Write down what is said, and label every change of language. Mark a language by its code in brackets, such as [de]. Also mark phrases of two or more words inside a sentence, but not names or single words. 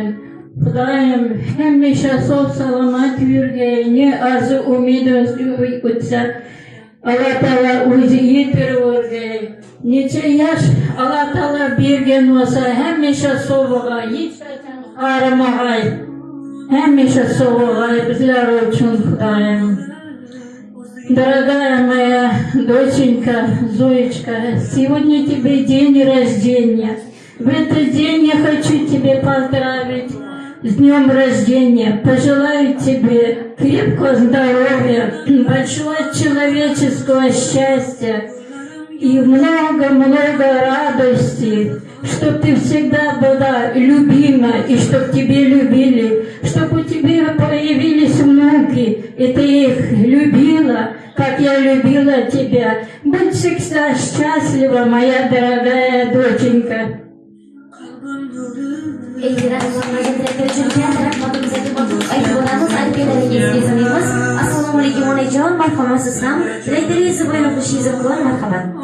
[uz] Xudoyim hamisha sog' salomat yurgayni arzu umid o'tsa, Alloh taolo o'zi yetirib o'rgay. Necha yosh Alloh taolo bergan bo'lsa, hamisha sog'lig'i, hech qachon qarimag'ay. Hamisha sog'lig'i bizlar uchun Xudoyim. [ru] Дорогая моя доченька Зоечка, сегодня тебе день рождения. В этот день я хочу тебе поздравить с днем рождения. Пожелаю тебе крепкого здоровья, большого человеческого счастья и много-много радости, чтоб ты всегда была любима и чтоб тебе любили, чтоб у тебя появились внуки, и ты их любила, как я любила тебя. Будь всегда счастлива, моя дорогая доченька. [uz] Assalomu alaykum onajon, marhamat sizdan. Tilaklaringizni bayon qilishingiz mumkin. Marhamat.